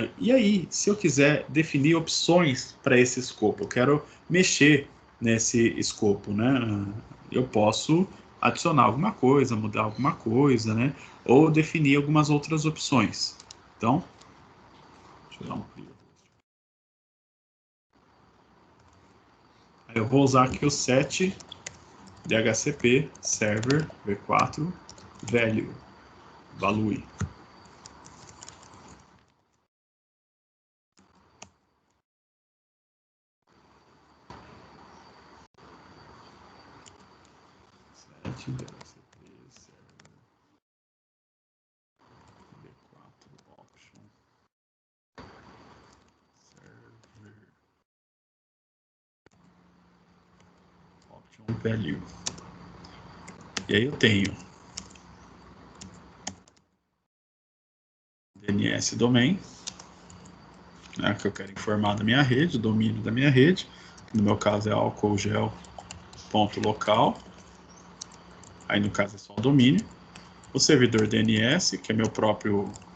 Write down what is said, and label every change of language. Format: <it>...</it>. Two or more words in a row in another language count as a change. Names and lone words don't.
<pt>E aí, se eu quiser definir opções para esse escopo, eu quero mexer nesse escopo, né? Eu posso adicionar alguma coisa, mudar alguma coisa, né? Ou definir algumas outras opções. Então, deixa eu dar um clear. Eu vou usar aqui o</pt> <en>set DHCP server v4 value. Set DHCP server v4 option server option value.</en> <pt>E aí eu tenho</pt> <en>DNS domain,</en> <pt>né, que eu quero informar da minha rede, o domínio da minha rede, que no meu caso é alcoholgel.local, aí no caso é só o domínio, o servidor DNS, que é meu próprio</pt>